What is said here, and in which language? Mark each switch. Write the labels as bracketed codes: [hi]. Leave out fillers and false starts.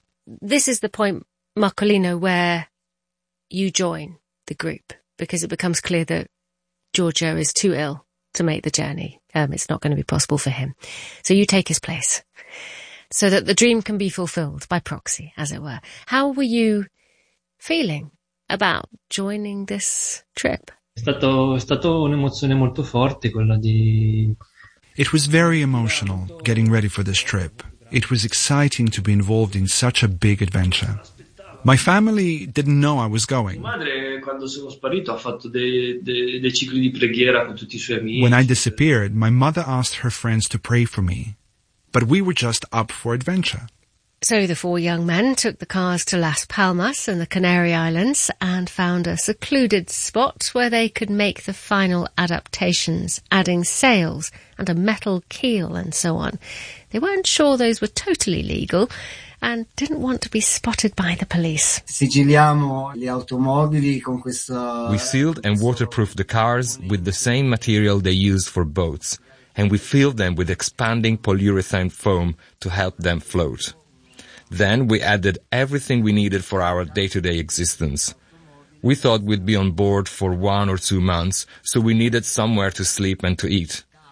[en] This is the point, Marcolino, where you join the group, because it becomes clear that Giorgio is too ill to make the journey. It's not going to be possible for him. So you take his place so that the dream can be fulfilled by proxy, as it were. How were you feeling about joining this trip? [it] È stato un'emozione molto forte quella di... [en] It was very emotional getting ready for this trip. It was exciting to be involved in such a big adventure. My family didn't know I was going. [it] Mia madre, quando sono sparito, ha fatto dei cicli di preghiera con tutti i suoi amici. [en] When I disappeared, my mother asked her friends to pray for me. But we were just up for adventure. So the four young men took the cars to Las Palmas and the Canary Islands and found a secluded spot where they could make the final adaptations, adding sails and a metal keel and so on. They weren't sure those were totally legal and didn't want to be spotted by the police. [it] Sigilliamo le automobili con questa... [en] We sealed and waterproofed the cars with the same material they used for boats, and we filled them with expanding polyurethane foam to help them float. Then we added everything we needed for our day-to-day existence. We thought we'd be on board for 1 or 2 months, so we needed somewhere to sleep and to eat.